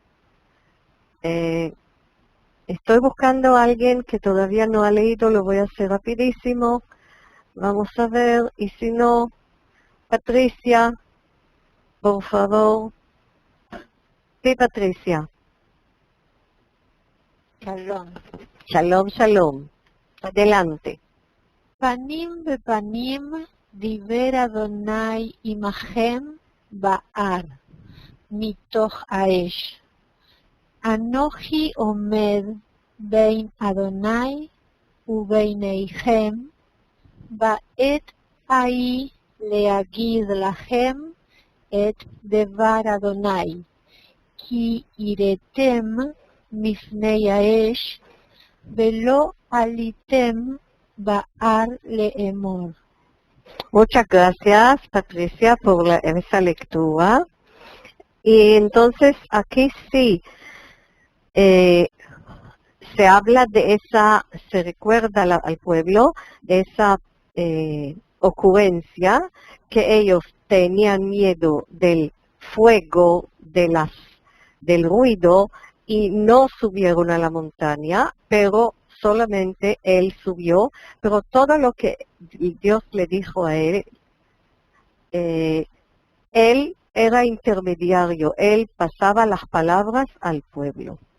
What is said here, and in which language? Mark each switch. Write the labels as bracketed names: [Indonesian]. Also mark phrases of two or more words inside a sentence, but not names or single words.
[Spanish] Estoy buscando a alguien que todavía no ha leído, lo voy a hacer rapidísimo. Vamos a ver, y si no, Patricia, por favor. Sí, Patricia. Shalom. Shalom, shalom. Adelante. [Hebrew] פנים בפנים דבר אדוני עמכם בהר מתוך האש. אנוכי עומד בין אדוני וביניכם בעת ההיא להגיד לכם את דבר אדוני, כי יראתם מפני האש ולא עליתם בהר לאמור. [Spanish] Muchas gracias, Patricia, por esa lectura. Y entonces aquí sí se habla de esa, se recuerda al pueblo de esa ocurrencia que ellos tenían miedo del fuego, del ruido, y no subieron a la montaña, pero solamente él subió, pero todo lo que Dios le dijo a él, él era intermediario, él pasaba las palabras al pueblo.